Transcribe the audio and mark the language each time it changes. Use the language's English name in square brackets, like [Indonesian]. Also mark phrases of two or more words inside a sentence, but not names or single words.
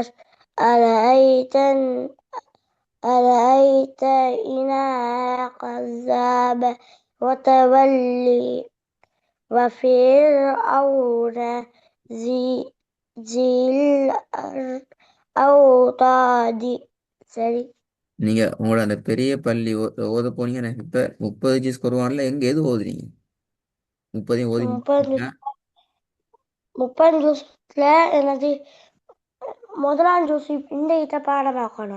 [Arabic] أرأيت أرأيت إن كذب وتولي. وفرعون ذي الأوتاد. [Tamil] சரி. நீங்க உங்களோட அந்த பெரிய பள்ளி ஓத போனீங்க. எனக்கு இப்ப 30 ஜீஸ் குர்ஆன்ல எங்க எது ஓதுறீங்க? 30 ஓதி முப்பது முடிச்சீங்களா? முப்பது ஜூஸ்ல எனது முதலாம் ஜூஸ் இந்த இதை பாடமாக்கணும்.